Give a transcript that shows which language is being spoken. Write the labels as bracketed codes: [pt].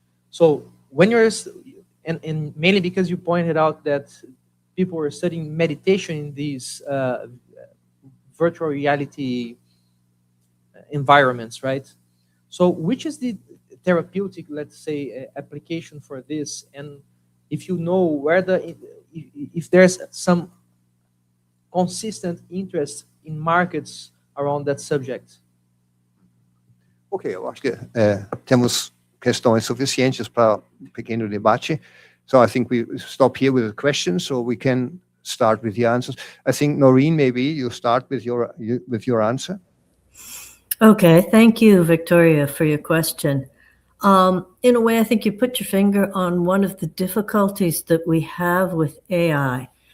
[en] So when you're... And mainly because you pointed out that people were studying meditation in these virtual reality environments, right? So which is the therapeutic, let's say, application for this? And if you know where if there's some consistent interest in markets around that subject. [pt] Ok, eu acho que temos questões suficientes para pequeno debate. [en] So I think we stop here with the questions, so we can start with the answers. I think, Noreen, maybe you start with your answer. Okay, thank you, Victoria, for your question. In a way, I think you put your finger on one of the difficulties that we have with AI.